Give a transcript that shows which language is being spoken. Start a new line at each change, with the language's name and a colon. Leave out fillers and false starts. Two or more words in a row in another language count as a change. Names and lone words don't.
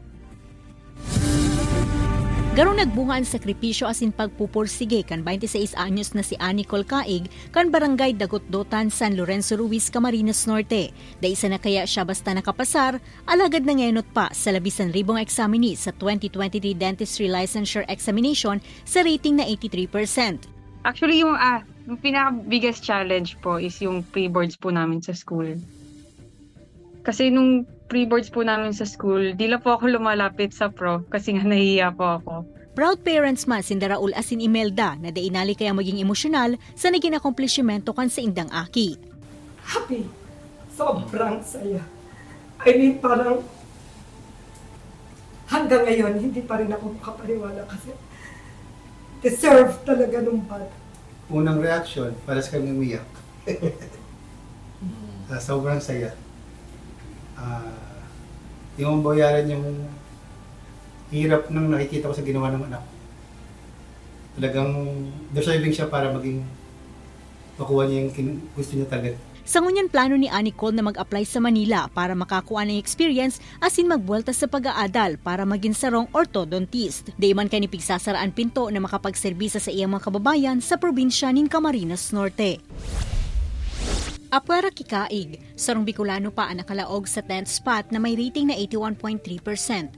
Bikol: Garong nagbunga ang sakripisyo asin pagpupursige kan 26 anyos na si Anicol Caig kan barangay Dagotdotan, San Lorenzo Ruiz, Camarines Norte. Daisa na kaya siya basta nakapasar, alagad na ngenot pa sa 11,000 examinee sa 2023 Dentistry Licensure Examination sa rating na 83%.
Filipino: Actually, yung pinaka-
English: biggest challenge
Filipino: po is yung pre-boards po namin sa school. Kasi nung pre-boards po namin sa school, di lang po ako lumalapit sa pro kasi nga nahihiya po ako.
Bikol: Proud parents man si Raul asin Imelda na dainali kaya maging emosyonal sa naging akomplishmento kan sa indang aki.
Filipino: Happy. Sobrang saya.
English: I mean,
Filipino: parang hanggang ngayon, hindi pa rin ako makapaniwala kasi deserve talaga nung bata. Unang reaction, paras kami umiyak. Sobrang saya. Yung bayaran yung hirap nang nakikita ko sa ginawa ng anak. Talagang deserving siya para maging makuha niya yung gusto niya talaga.
Bikol: Sa ngunyan plano ni Anicol na
Filipino: mag-apply sa Manila para makakuha ng experience
Bikol: asin magbuelta sa pag-aadal para maging sarong orthodontist. Di man kani pigsasaraan pinto na makapagserbisa sa iyang mga kababayan sa probinsya ng Camarines Norte. Apwera Kikaig, sarong Bicolano pa ang nakalaog sa 10th spot na may rating na 81.3%.